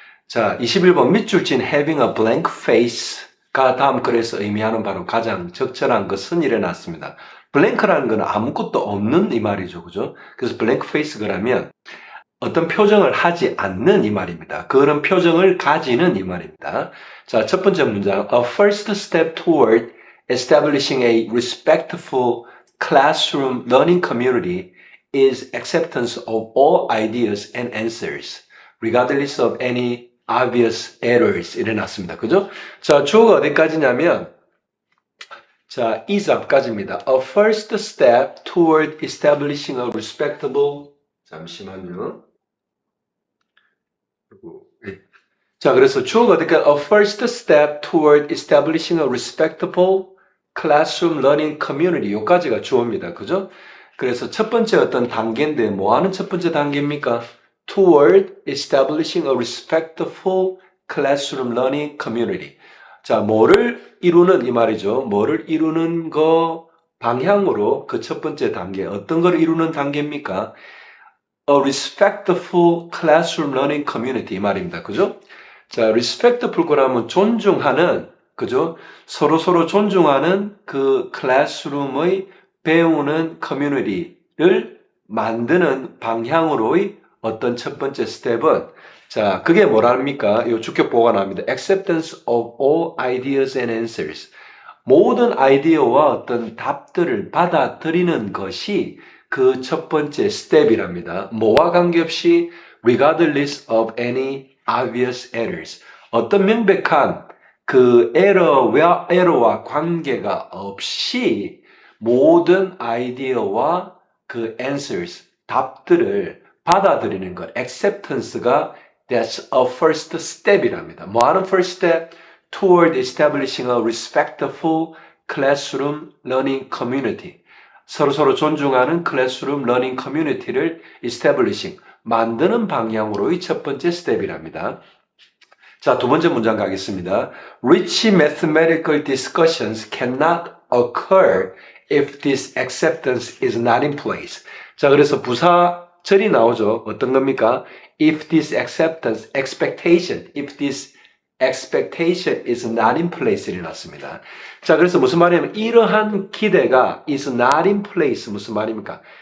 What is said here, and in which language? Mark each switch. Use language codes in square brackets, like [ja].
[ko] 자, 21번 밑줄 친 [en] having a blank face [ko] 가 다음 글에서 의미하는 바로 가장 적절한 것은 일어났습니다. blank라는 건 아무것도 없는 이 말이죠. 그죠? 그래서 blank face라면 어떤 표정을 하지 않는 이 말입니다. 그런 표정을 가지는 이 말입니다. 자, 첫 번째 문장. [en] A first step toward establishing a respectful classroom learning community is acceptance of all ideas and answers, regardless of any obvious errors. [ko] 일어났습니다. 그죠? 자, 주어가 어디까지냐면, 자, is 앞까지입니다. [en] A first step toward establishing a respectable, [ko] 잠시만요. 자, 그래서 주어가 어디까? [en] A first step toward establishing a respectable classroom learning community. [ko] 요까지가 주어입니다. 그죠? 그래서 첫 번째 어떤 단계인데 뭐 하는 첫 번째 단계입니까? [en] Toward establishing a respectful classroom learning community. [ko] 자, 뭐를 이루는 이 말이죠. 뭐를 이루는 거 방향으로 그 첫 번째 단계. 어떤 걸 이루는 단계입니까? [en] A respectful classroom learning community [ko] 이 말입니다. 그죠? 자, respectful 그러면 존중하는, 그죠? 서로 존중하는 그 클래스룸의 배우는 커뮤니티를 만드는 방향으로의 어떤 첫 번째 스텝은, 자, 그게 뭐랍니까? 이 주격 보고가 나옵니다. [en] Acceptance of all ideas and answers. [ko] 모든 아이디어와 어떤 답들을 받아들이는 것이 그 첫 번째 스텝이랍니다. 뭐와 관계없이 [en] regardless of any obvious errors. [ko] 어떤 명백한 그 에러와 관계가 없이 모든 아이디어와 그 answers, 답들을 받아들이는 것. [en] acceptance가 that's a first step이랍니다. [ko] 뭐하는 [en] first step? Toward establishing a respectful classroom learning community. [ko] 서로 존중하는 클래스룸 러닝 커뮤니티를 establishing, 만드는 방향으로의 첫 번째 스텝이랍니다. 자, 두 번째 문장 가겠습니다. [en] Rich mathematical discussions cannot occur if this acceptance is not in place. [ko] 자, 그래서 부사절이 나오죠. 어떤 겁니까? [en] If this acceptance, expectation, if this expectation is not in place를 [ko] 놨습니다. 자, 그래서 무슨 말이냐면 이러한 기대가 [en] is not in place [ko] 무슨 말입니까?